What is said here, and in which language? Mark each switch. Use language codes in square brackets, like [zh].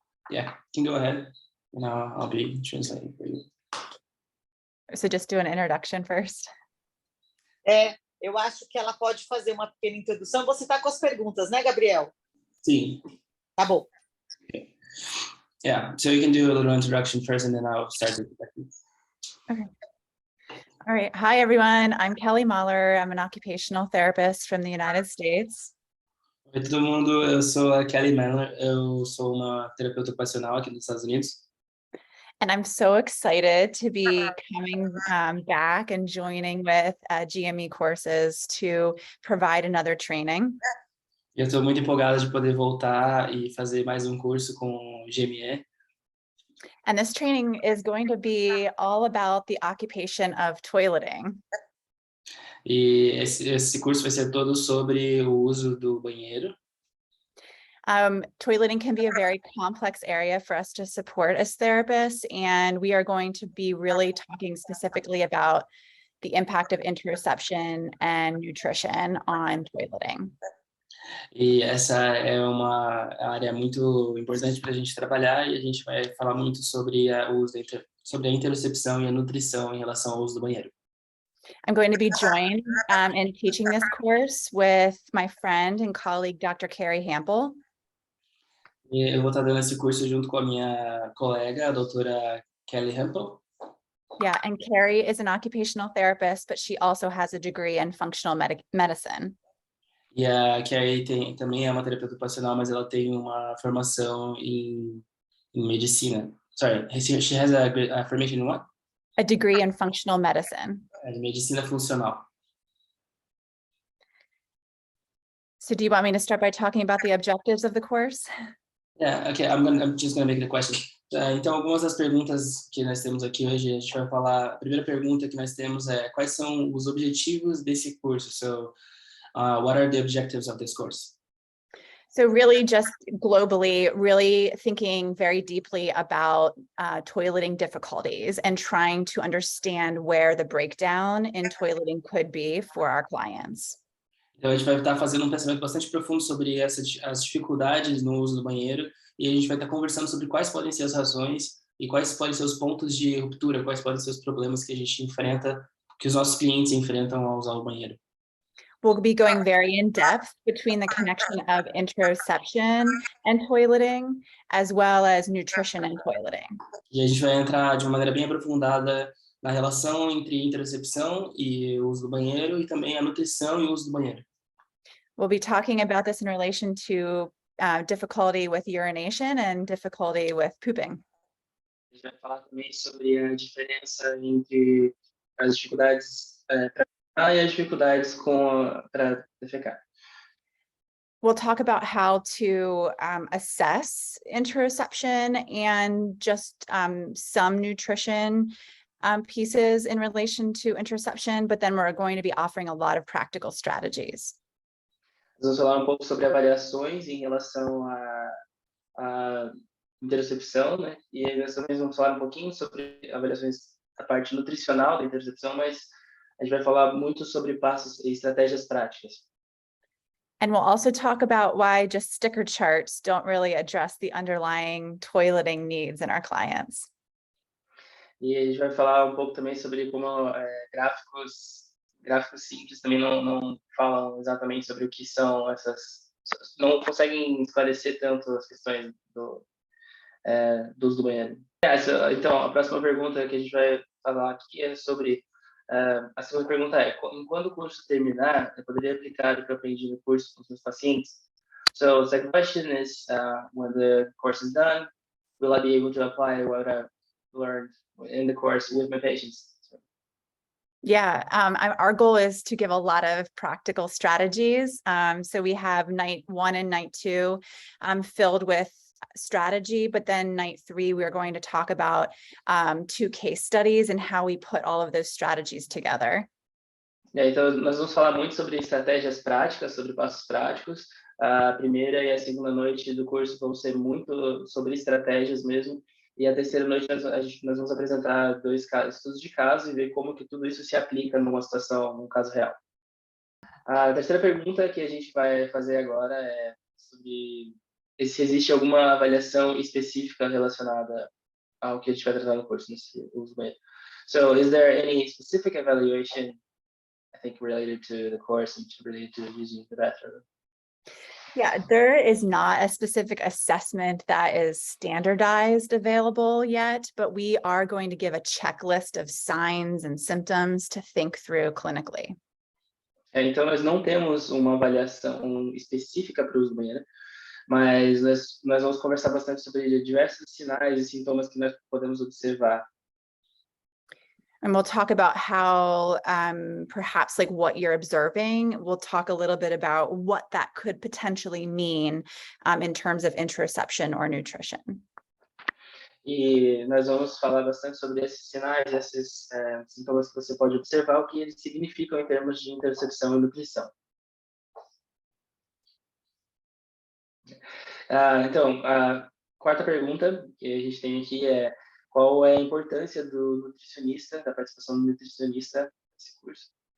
[en] Yeah, you can go ahead, and I'll be translating for you. So just do an introduction first. [pt] Eu acho que ela pode fazer uma pequena introdução. Você está com as perguntas, né, Gabriel? Sim. Tá bom. [en] Okay. Yeah, so you can do a little introduction first, and then I'll start with the questions. Okay. All right. Hi, everyone. I'm Kelly Mahler. I'm an occupational therapist from the United States. [pt] Oi, todo mundo. Eu sou a Kelly Mahler. Eu sou uma terapeuta ocupacional aqui nos Estados Unidos. [en] And I'm so excited to be coming back and joining with GME Courses to provide another training. [pt] Eu estou muito empolgada de poder voltar e fazer mais um curso com o GME. [en] And this training is going to be all about the occupation of toileting. [pt] E esse curso vai ser todo sobre o uso do banheiro. [en] Toileting can be a very complex area for us to support as therapists, and we are going to be really talking specifically about the impact of interoception and nutrition on toileting. [pt] E essa é uma área muito importante para a gente trabalhar, e a gente vai falar muito sobre o uso sobre a interocepção e a nutrição em relação ao uso do banheiro. [en] I'm going to be joined in teaching this course with my friend and colleague, Dr. Kelly Mahler. [pt] E eu vou estar dando esse curso junto com a minha colega, a doutora Kelly Mahler. [en] Yeah, and Carrie is an occupational therapist, but she also has a degree in functional medicine. [pt] E a Kelly também é uma terapeuta ocupacional, mas ela tem uma formação em medicina. [en] Sorry, she has a formation in what? A degree in functional medicine. [pt] Medicina funcional. [en] So do you want me to start by talking about the objectives of the course? Yeah, okay, I'm just going to make the question. [pt] Então, algumas das perguntas que nós temos aqui hoje, a gente vai falar, a primeira pergunta que nós temos é quais são os objetivos desse curso? [en] So, what are the objectives of this course? So really just globally, really thinking very deeply about toileting difficulties and trying to understand where the breakdown in toileting could be for our clients. [pt] Então, a gente vai estar fazendo um pensamento bastante profundo sobre as dificuldades no uso do banheiro, e a gente vai estar conversando sobre quais podem ser as razões e quais podem ser os pontos de ruptura, quais podem ser os problemas que a gente enfrenta, que os nossos clientes enfrentam ao usar o banheiro. [en] We'll be going very in depth between the connection of interoception and toileting, as well as nutrition and toileting. [pt] E a gente vai entrar de uma maneira bem aprofundada na relação entre interocepção e o uso do banheiro e também a nutrição e o uso do banheiro. [en] We'll be talking about this in relation to difficulty with urination and difficulty with pooping. [pt] A gente vai falar também sobre a diferença entre as dificuldades para e as dificuldades para defecar. [en] We'll talk about how to assess interoception and just some nutrition pieces in relation to interoception, but then we're going to be offering a lot of practical strategies. [pt] Nós vamos falar um pouco sobre avaliações em relação à interocepção, né? E nós também vamos falar um pouquinho sobre avaliações da parte nutricional da interocepção, mas a gente vai falar muito sobre passos e estratégias práticas. [en] And we'll also talk about why just sticker charts don't really address the underlying toileting needs in our clients. [pt] E a gente vai falar um pouco também sobre como gráficos simples também não falam exatamente sobre o que são não conseguem esclarecer tanto as questões do uso do banheiro. Então, a próxima pergunta que a gente vai falar aqui é sobre a segunda pergunta é: quando o curso terminar, eu poderia aplicar o que eu aprendi no curso com os meus pacientes? [en] So, the second question is, when the course is done, will I be able to apply what I've learned in the course with my patients? Yeah, our goal is to give a lot of practical strategies. So we have night 1 and night 2 filled with strategy, but then night 3, we're going to talk about 2 case studies and how we put all of those strategies together. [pt] Então, nós vamos falar muito sobre estratégias práticas, sobre passos práticos. A primeira e a segunda noite do curso vão ser muito sobre estratégias mesmo. E a terceira noite nós vamos apresentar 2 estudos de caso e ver como que tudo isso se aplica numa situação, num caso real. A terceira pergunta que a gente vai fazer agora é sobre se existe alguma avaliação específica relacionada ao que a gente vai tratar no curso, nesse uso banheiro. [en] So, is there any specific evaluation, I think, related to the course and related to using the bathroom? Yeah, there is not a specific assessment that is standardized available yet, but we are going to give a checklist of signs and symptoms to think through clinically. [pt] Então, nós não temos uma avaliação específica para o uso do banheiro, mas nós vamos conversar bastante sobre diversos sinais e sintomas que nós podemos observar. [en] And we'll talk about how perhaps like what you're observing. We'll talk a little bit about what that could potentially mean in terms of interoception or nutrition. [pt] E nós vamos falar bastante sobre esses sinais, esses sintomas que você pode observar, o que eles significam em termos de interocepção e nutrição. Então, a quarta pergunta que a gente tem aqui é: qual é a importância do nutricionista, da participação do nutricionista nesse curso?